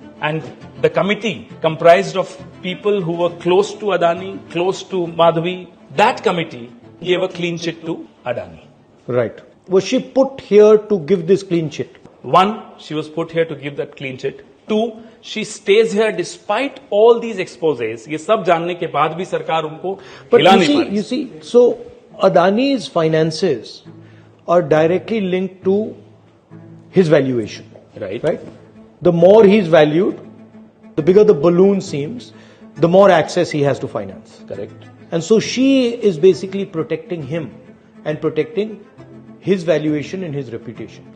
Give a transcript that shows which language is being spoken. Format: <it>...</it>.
<en>And the committee comprised of people who were close to Adani, close to Madhavi. That committee gave a clean chit to Adani. Right. Was she put here to give this clean chit? 1, she was put here to give that clean chit. 2, she stays here despite all these exposés.</en> <hi>ये सब जानने के बाद भी सरकार उनको हिला नहीं पा रही.</hi> <en>You see, so Adani's finances are directly linked to his valuation. Right. Right? The more he's valued, the bigger the balloon seems, the more access he has to finance. Correct. And so she is basically protecting him and protecting his valuation and his reputation.</en>